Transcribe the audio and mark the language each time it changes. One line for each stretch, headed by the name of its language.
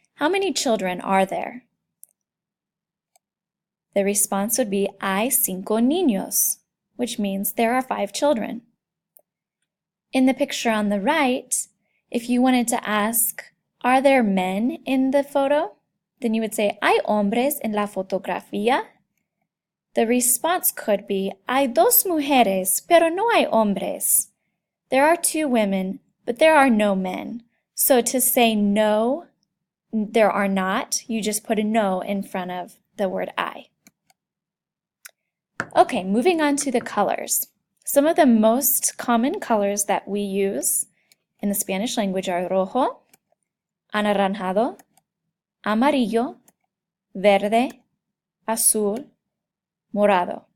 English: How many children are there? The response would be,
Spanish: hay 5 niños,
English: which means there are 5 children. In the picture on the right, if you wanted to ask, are there men in the photo? Then you would say,
Spanish: ¿Hay hombres en la fotografía?
English: The response could be,
Spanish: hay 2 mujeres, pero no hay hombres.
English: There are 2 women, but there are no men. So to say no, there are not, you just put a no in front of the word I. Okay, moving on to the colors. Some of the most common colors that we use in the Spanish language are
Spanish: rojo, anaranjado, amarillo, verde, azul, morado.